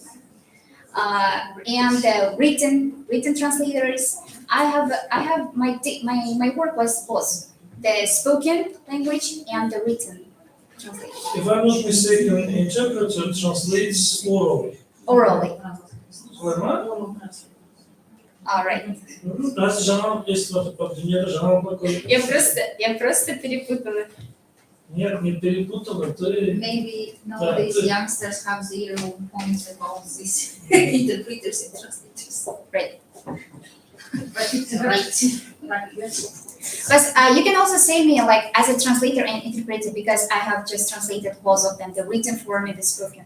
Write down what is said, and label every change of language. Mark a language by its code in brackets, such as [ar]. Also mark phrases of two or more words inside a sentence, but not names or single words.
[en] And written translators. I have my work was both the spoken language and the written translation. If I'm not mistaken, interpreter translates orally. Orally. [tr] Doğru. [en] All right. [kk] Раз жаңалық естіп жатып, дүниеде жаңалық көп. [ru] Я просто перепутала. Нет, не перепутала, ты... [en] Maybe nowadays youngsters have 0 points about this interpreters and translators. Right. But it's right. But you can also say me like as a translator and interpreter because I have just translated both of them, the written form and the spoken.